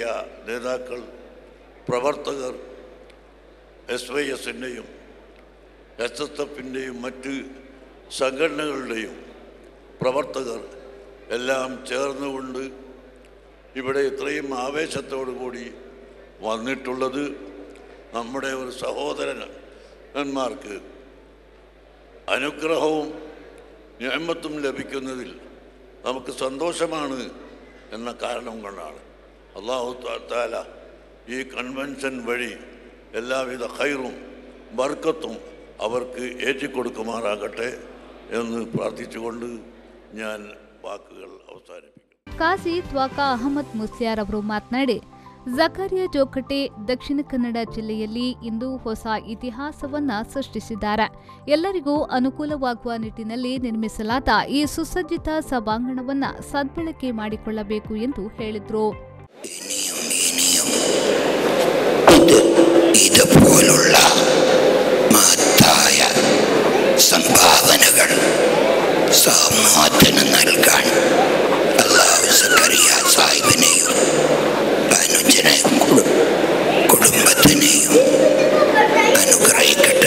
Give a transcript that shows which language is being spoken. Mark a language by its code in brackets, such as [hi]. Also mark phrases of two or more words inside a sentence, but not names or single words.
[ml] നേതാക്കൾ പ്രവർത്തകർ SYS-ൻ്റെയും SSF-ൻ്റെയും മറ്റ് സംഘടനകളുടെയും പ്രവർത്തകർ എല്ലാം ചേർന്നുകൊണ്ട് ഇവിടെ ഇത്രയും ആവേശത്തോടു കൂടി വന്നിട്ടുള്ളത് നമ്മുടെ ഒരു സഹോദരന്മാർക്ക് അനുഗ്രഹവും നിഅമത്തും ലഭിക്കുന്നതിൽ നമുക്ക് സന്തോഷമാണ് എന്ന കാരണം കൊണ്ടാണ്. [ar] الله تعالى [ml] ഈ കൺവെൻഷൻ വഴി എല്ലാവിധ ഖൈറും ബർക്കത്തും അവർക്ക് ഏറ്റിക്കൊടുക്കുമാറാകട്ടെ എന്ന് പ്രാർത്ഥിച്ചുകൊണ്ട് ഞാൻ വാക്കുകൾ അവസാനിപ്പിക്കും. [kn] ಕಾಸಿ ತ್ವಾಕ ಅಹಮದ್ ಮುಸ್ಲಿಯಾರ್ ಅವರು ಮಾತನಾಡಿ, ಜಕಾರಿಯಾ ಜೋಕಟೆ ದಕ್ಷಿಣ ಕನ್ನಡ ಜಿಲ್ಲೆಯಲ್ಲಿ ಇಂದು ಹೊಸ ಇತಿಹಾಸವನ್ನ ಸೃಷ್ಟಿಸಿದ್ದಾರೆ. ಎಲ್ಲರಿಗೂ ಅನುಕೂಲವಾಗುವ ನಿಟ್ಟಿನಲ್ಲಿ ನಿರ್ಮಿಸಲಾದ ಈ ಸುಸಜ್ಜಿತ ಸಭಾಂಗಣವನ್ನ ಸದ್ಬಳಕೆ ಮಾಡಿಕೊಳ್ಳಬೇಕು ಎಂದು ಹೇಳಿದರು. [ml] ഇതുപോലുള്ള മഹത്തായ സംഭാവനകൾ സമൂഹത്തിന് നൽകാൻ അല്ലാഹു സക്കറിയ സാഹിബിനെയും അനുജനെയും കുടുംബത്തിനെയും അനുഗ്രഹിക്കട്ടെ.